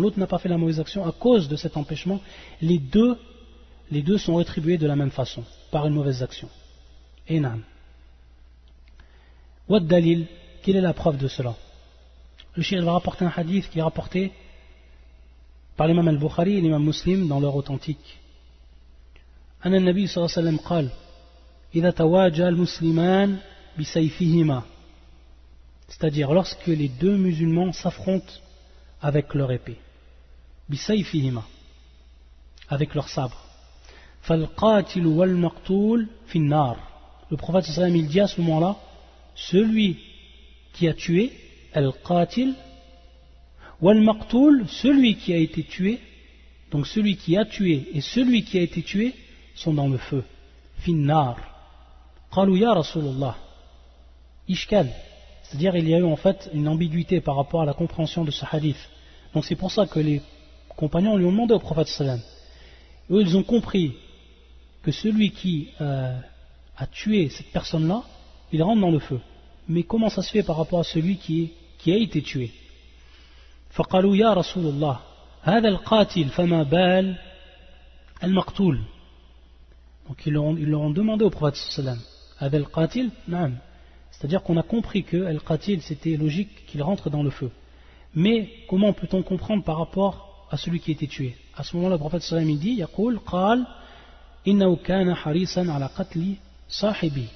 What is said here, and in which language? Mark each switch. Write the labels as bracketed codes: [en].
[fr] L'autre n'a pas fait la mauvaise action à cause de cet empêchement. Les deux sont rétribués de la même façon, par une mauvaise action. Et nam. [ar] Wat dalil, [fr] quelle est la preuve de cela? Le cheikh va rapporter un hadith qui est rapporté par l'imam al-Bukhari et l'imam Muslim dans leur authentique. [ar] أن النبي صلى الله عليه وسلم قال إذا تواجه المسلمان بسيفهما. [fr] C'est-à-dire lorsque les deux musulmans s'affrontent avec leur épée, bisayfihima, avec leur sabre. [ar] فالقاتل والمقتول في النار. [fr] Le prophète sallallahu alayhi wa sallam, il dit à ce moment-là, celui qui a tué, al-qatil, wal-maqtul, celui qui a été tué, donc celui qui a tué et celui qui a été tué sont dans le feu. Fin nar. [ar] Qalu ya Rasulullah. [fr] Ishkal. C'est-à-dire il y a eu en fait une ambiguïté par rapport à la compréhension de ce hadith. Donc c'est pour ça que les compagnons lui ont demandé au prophète sallam. Eux ils ont compris que celui qui a tué cette personne-là, il rentre dans le feu. Mais comment ça se fait par rapport à celui qui a été tué? [ar] فقالوا يا رسول الله هذا القاتل فما بال المقتول. [fr] Donc ils leur ont demandé au prophète sallam, [ar] هذا القاتل نعم. [fr] C'est-à-dire qu'on a compris que al-qatil c'était logique qu'il rentre dans le feu. Mais comment peut-on comprendre par rapport à celui qui a été tué? À ce moment-là le prophète sallam il dit [ar] يقول قال إنه كان حريصا على قتل صاحبي.